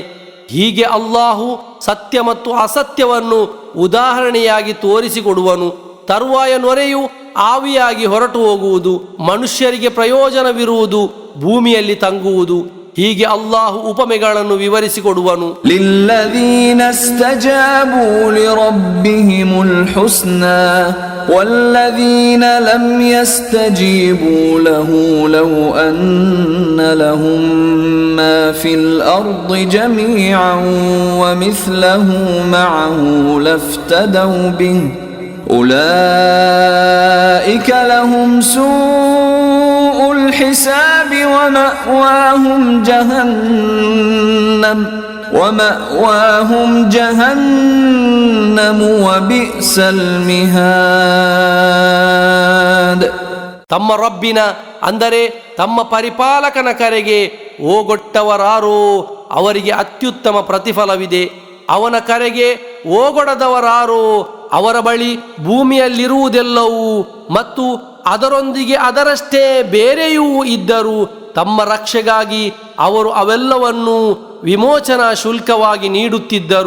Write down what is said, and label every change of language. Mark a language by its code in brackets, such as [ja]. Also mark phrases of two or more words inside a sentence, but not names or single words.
[kn] ಹೀಗೆ ಅಲ್ಲಾಹು ಸತ್ಯ ಮತ್ತು ಅಸತ್ಯವನ್ನು ಉದಾಹರಣೆಯಾಗಿ ತೋರಿಸಿಕೊಡುವನು. ತರುವಾಯ ನೊರೆಯು ಆವಿಯಾಗಿ ಹೊರಟು ಹೋಗುವುದು, ಮನುಷ್ಯರಿಗೆ ಪ್ರಯೋಜನವಿರುವುದು, ಭೂಮಿಯಲ್ಲಿ ತಂಗುವುದು. ಹೀಗೆ ಅಲ್ಲಾಹು ಉಪಮೆಗಳನ್ನು ವಿವರಿಸಿಕೊಡುವನು. [ar] للذين استجابوا لربهم الحسنى والذين لم يستجيبوا له لو أن لهم ما في الأرض جميعا ومثله معه لافتدوا به أولئك لهم سوء الحساب ومأواهم جهنم وبئس المهاد. [kn] ತಮ್ಮ ರಬ್ಬಿನ ಅಂದರೆ ತಮ್ಮ ಪರಿಪಾಲಕನ ಕರೆಗೆ ಓಗೊಟ್ಟವರಾರೋ ಅವರಿಗೆ ಅತ್ಯುತ್ತಮ ಪ್ರತಿಫಲವಿದೆ. ಅವನ ಕರೆಗೆ ಓಗೊಡದವರಾರೋ ಅವರ ಬಳಿ ಭೂಮಿಯಲ್ಲಿರುವುದೆಲ್ಲವೂ ಮತ್ತು ಅದರೊಂದಿಗೆ ಅದರಷ್ಟೇ ಬೇರೆಯೂ ಇದ್ದರೂ ತಮ್ಮ ರಕ್ಷೆಗಾಗಿ ಅವರು ಅವೆಲ್ಲವನ್ನೂ ವಿಮೋಚನಾ ಶುಲ್ಕವಾಗಿ ನೀಡುತ್ತಿದ್ದರು.